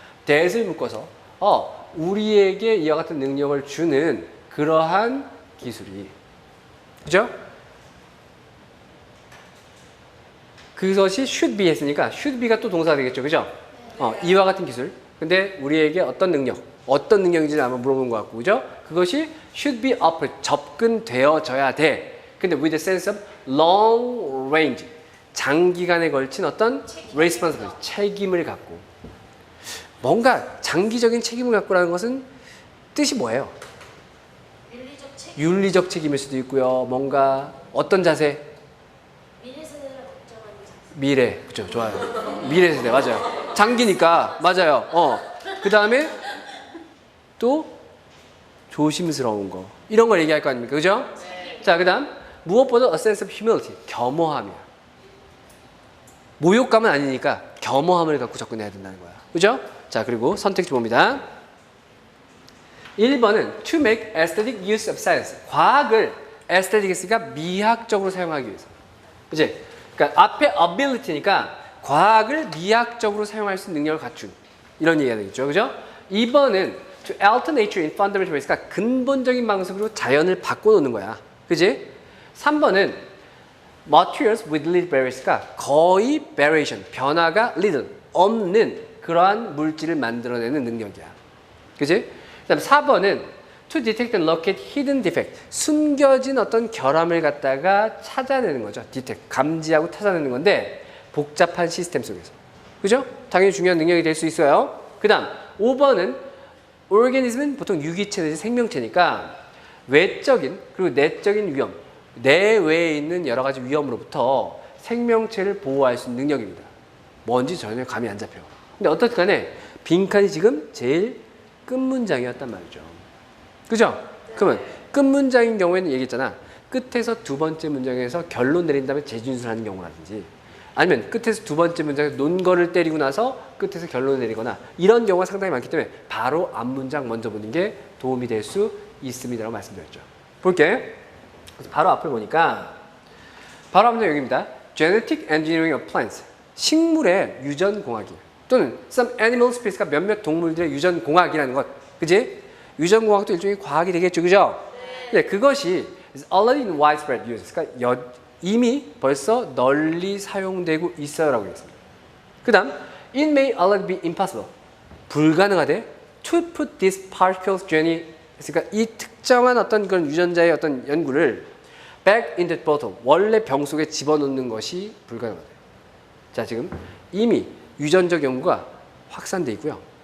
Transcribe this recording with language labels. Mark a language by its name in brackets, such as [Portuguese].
[Korean] that을 묶어서 우리에게 이와 같은 능력을 주는 그러한 기술이, 그죠? 그것이 should be 했으니까 should be가 또 동사가 되겠죠, 그죠? 이와 같은 기술. 근데 우리에게 어떤 능력인지는 아마 물어본 것 같고, 그죠? 그것이 should be up, 접근되어져야 돼. 근데 [English] with a sense of long range, [Korean] 장기간에 걸친 어떤 responsibility, 책임을 갖고. 뭔가 장기적인 책임을 갖고라는 것은 뜻이 뭐예요? 윤리적 책임. 윤리적 책임일 수도 있고요. 뭔가 어떤 자세? 미래 세대를 걱정하는 자세. 미래, 그죠? 좋아요. 미래 세대, 맞아요. 장기니까, 맞아요. 그 다음에 또 조심스러운 거. 이런 걸 얘기할 거 아닙니까? 그죠? 네. 자, 그 다음, 무엇보다 [English] a sense of humility, [Korean] 겸허함이야. 모욕감은 아니니까 겸허함을 갖고 접근해야 된다는 거야. 그죠? 자, 그리고 선택지 봅니다. [English] 1번은 to make aesthetic use of science. [Korean] 과학을 aesthetic 했으니까 미학적으로 사용하기 위해서. 그치? 그러니까 앞에 ability니까 과학을 미학적으로 사용할 수 있는 능력을 갖춘. 이런 얘기가 되겠죠. 그죠? 2번은 [English] to alter nature in fundamental ways. [Korean] 그러니까 근본적인 방식으로 자연을 바꿔놓는 거야. 그지? [English] 3번은 materials with little variations. [Korean] 거의 variation, 변화가 little, 없는 그러한 물질을 만들어내는 능력이야. 그지? [English] 그 다음 4번은 to detect and locate hidden defect. [Korean] 숨겨진 어떤 결함을 갖다가 찾아내는 거죠. detect, 감지하고 찾아내는 건데 복잡한 시스템 속에서. 그죠? 당연히 중요한 능력이 될 수 있어요. 그 다음 5번은 organism은 보통 유기체 내지 생명체니까 외적인 그리고 내적인 위험, 내외에 있는 여러 가지 위험으로부터 생명체를 보호할 수 있는 능력입니다. 뭔지 전혀 감이 안 잡혀. 근데 어떻든 간에 빈칸이 지금 제일 끝 문장이었단 말이죠. 그죠? 그러면 끝 문장인 경우에는 얘기했잖아. 끝에서 두 번째 문장에서 결론 내린 다음에 재진술하는 경우라든지 아니면 끝에서 두 번째 문장에서 논거를 때리고 나서 끝에서 결론을 내리거나 이런 경우가 상당히 많기 때문에 바로 앞 문장 먼저 보는 게 도움이 될 수 있습니다라고 말씀드렸죠. 볼게. 그래서 바로 앞을 보니까 바로 앞 문장 여기입니다. [English] Genetic Engineering of Plants. [Korean] 식물의 유전공학이 또는 [English] some animal species [Korean] 가 몇몇 동물들의 유전공학이라는 것. 그지? 유전공학도 일종의 과학이 되겠죠. 그죠? 네. [English] 그것이 is already in widespread use. [Korean] 그러니까 이미 벌써 널리 사용되고 있어요라고 했습니다. [English] 그 다음 it may already be impossible. [Korean] 불가능하대 [English] to put these particles gene [Korean] 그러니까 이 특정한 어떤 그런 유전자의 어떤 연구를 [English] back into the bottle. [Korean] 원래 병 속에 집어넣는 것이 불가능하대. 자, 지금 이미 유전적 연구가 확산돼 있고요.